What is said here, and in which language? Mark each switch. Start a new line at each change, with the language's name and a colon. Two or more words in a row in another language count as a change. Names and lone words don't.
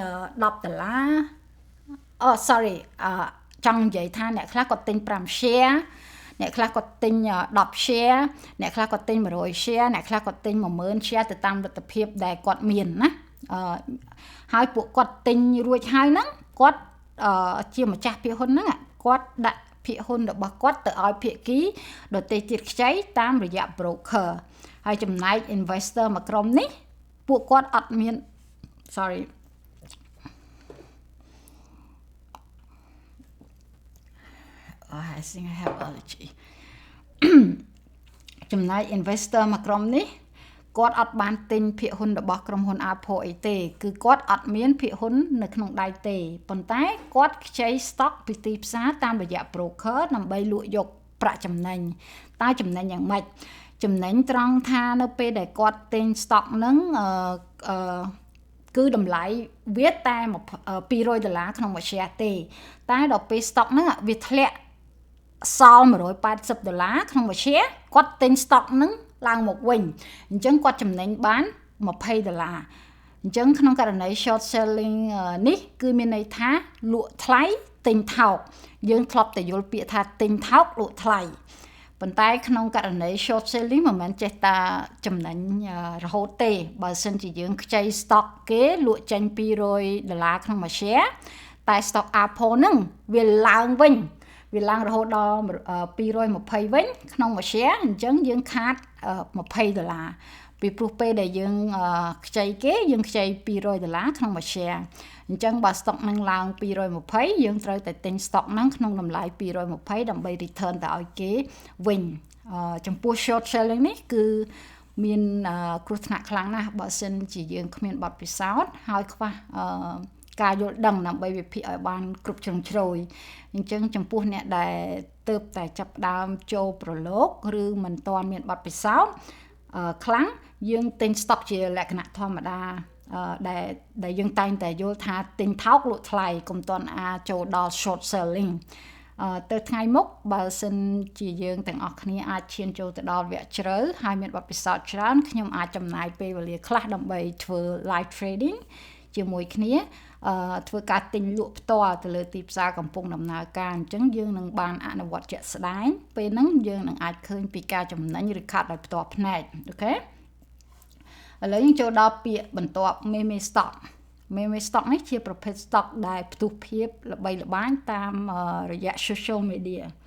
Khmer: $10 sorry ចង់និយាយថាអ្នកខ្លះគាត់ទិញ5 share អ្នកខ្លះគាត់ទិញ10 share អ្នកខ្លះគាត់ទិញ100 share អ្នកខ្លះគាត់ទិញ10000 share ទៅតាមលទ្ធភាពដែលគាត់មានណាហើយពួកគាត់ទិញរួចហើយហ្នឹងគាត់ជាម្ចាស់ភាគហ៊ុនហ្នឹងគាត់ដាក់ភាគហ៊ុនរបស់គាត់ទៅឲ្យភាគីដទៃទៀតខ្ចីតាមរយៈ broker ហើយចំណែក investor មួយក្រុមនេះពួកគាត់អត់មាន sorry
English: I think I have allergy
Khmer: ចំណែក investor មួយក្រុមនេះគាត់អត់បានទិញភាគហ៊ុនរបស់ក្រុមហ៊ុន Apple អីទេគឺគាត់អត់មានភាគហ៊ុននៅក្នុងដៃទេប៉ុន្តែគាត់ខ្ចី stock ពីទីផ្សារតាមរយៈ broker ដើម្បីលក់យកប្រាក់ចំណេញតែចំណេញយ៉ាងម៉េចចំណេញត្រង់ថានៅពេលដែលគាត់ទិញ stock ហ្នឹង គឺតម្លៃវាតែ$200ក្នុងមួយ share ទេតែដល់ពេល stock ហ្នឹងវាធ្លាក់សល់$180ក្នុងមួយ share គាត់ទិញ stock ហ្នឹងឡើងមកវិញអញ្ចឹងគាត់ចំណេញបាន$20អញ្ចឹងក្នុងករណី
English: short selling
Khmer: នេះគឺមានន័យថាលក់ថ្លៃទិញថោកយើងធ្លាប់តែយល់ពាក្យថាទិញថោកលក់ថ្លៃប៉ុន្តែក្នុងករណី
English: short selling
Khmer: មិនមែនចេះតែចំណេញរហូតទេបើសិនជា យើងខ្ចី stock គេលក់ចេញ$200ក្នុងមួយ share តែ stock Apple ហ្នឹងវាឡើងវិញវាឡើងរហូតដល់220វិញក្នុងមួយ share អញ្ចឹងយើងខាត$20 ពីព្រោះពេលដែលយើងខ្ចីគេយើងខ្ចី$200ក្នុងមួយ share អញ្ចឹងបើ stock នឹងឡើង220យើងត្រូវតែទិញ stock ហ្នឹងក្នុងតម្លៃ220ដើម្បី return ទៅឲ្យគេវិញចំពោះ short selling នេះគឺមានគ្រោះថ្នាក់ខ្លាំងណាស់បើសិនជាយើងគ្មានបទពិសោធន៍ហើយខ្វះការយល់ដឹងដើម្បីវិភាគឲ្យបានគ្រប់ជ្រុងជ្រោយអញ្ចឹងចំពោះអ្នកដែលទើបតែចាប់ផ្ដើមចូលប្រឡូកឬមិនទា ន់មានបទពិសោធន៍ខ្លាំងយើងទិញ stock ជាលក្ខណៈធម្មតាដែលយើងតែងតែយល់ថាទិញថោកលក់ថ្លៃកុំទាន់អាចចូលដល់
English: short selling
Khmer: ទៅ ថ្ងៃមុខបើសិនជាយើងទាំងអស់គ្នាអាចឈានចូលទៅដល់វគ្គជ្រៅហើយមានបទពិសោធន៍ច្រើនខ្ញុំអាចចំ ណាយពេលវេលាខ្លះដើម្បីធ្វើ
English: live trading
Khmer: ជាមួយគ្នាធ្វើការទិញលក់ផ្ទាល់ទៅលើទីផ្សារកំពុងដំណើរការអញ្ចឹងយើងនឹងបានអនុវត្តជាក់ស្ដែងពេលហ្នឹងយើងនឹងអាចឃើញពីការចំណេញឬខាតដោយផ្ទាល់ភ្នែកអូខេឥឡូវយើងចូលដល់ពាក្យបន្ទាប់
English: meme stock meme stock
Khmer: នេះជាប្រភេទ stock ដែលផ្ទុះភាពល្បីល្បាញតាមរយៈ
English: social media